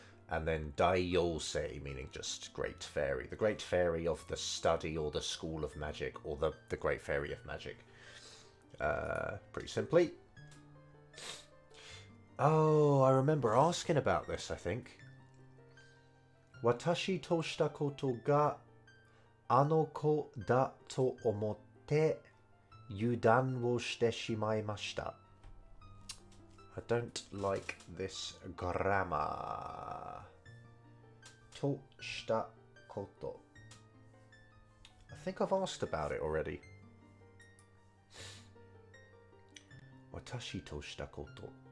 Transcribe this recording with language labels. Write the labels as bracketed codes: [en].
[en] And then Daiyose, meaning just great fairy. The great fairy of the study or the school of magic, or the great fairy of magic. Pretty simply. Oh, I remember asking about this, I think. [ja] Watashi to shita koto ga あの子だと思って油断をしてしまいました。 [en] I don't like this grammar. [ja] としたこと。 [en] I think I've asked about it already. [ja] 私としたこと。